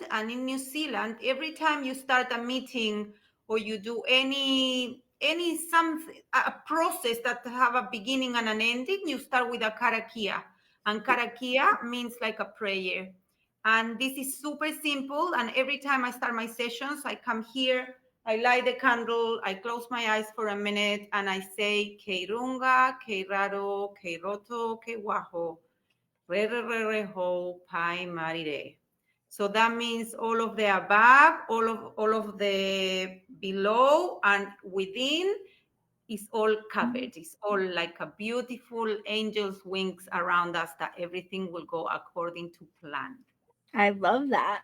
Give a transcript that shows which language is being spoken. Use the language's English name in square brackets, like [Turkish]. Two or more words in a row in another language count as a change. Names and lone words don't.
[English] And in New Zealand, every time you start a meeting or you do any something, a process that have a beginning and an ending, you start with a karakia. And karakia means like a prayer. And this is super simple. And every time I start my sessions, I come here, I light the candle, I close my eyes for a minute, and I say, [Māori] Keirunga, Keiraro, Keiroto, Keiwaho, Re Re Re Re Ho, Pai Marire. [English] So that means all of the above, all of the below, and within is all covered. It's all like a beautiful angel's wings around us that everything will go according to plan. I love that.